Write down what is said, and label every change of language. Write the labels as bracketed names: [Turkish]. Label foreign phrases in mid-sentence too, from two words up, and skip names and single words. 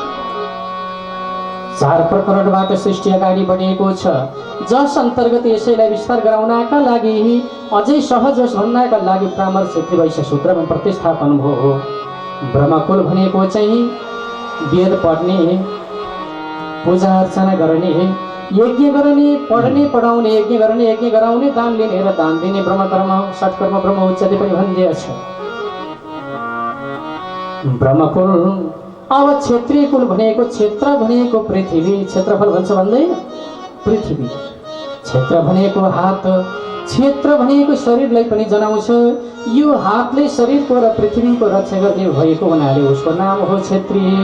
[Nepali] 4 प्रकरणबाट सृष्टि अगाडि बढेको छ, जस अन्तर्गत यसैलाई विस्तार गराउनका लागि अझै सहज होस् भन्नका लागि ब्राह्मण क्षेत्री वैश्य सूत्रमा प्रतिस्थापन भयो। ब्रह्मकुल भनेको चाहिँ वेद पढ्ने, पूजा अर्चना गर्ने, यज्ञ गर्ने, पढ्ने पढाउने, यज्ञ गर्ने, यज्ञ गराउने, दान लिने र दान दिने, [Sanskrit] ब्रह्मकर्म षट्कर्म ब्रह्म उच्चते [Nepali] पनि भनिदिएछ। ब्रह्मकुल। अब क्षेत्रीय कुल भनेको क्षेत्र भनेको पृथ्वी, क्षेत्रफल भन्छ भन्दैन, पृथ्वी। क्षेत्र भनेको हात, क्षेत्र भनेको शरीरलाई पनि जनाउँछ। यो हातले शरीरको र पृथ्वीको रक्षा गर्ने भएको हुनाले उसको नाम हो क्षेत्रीय।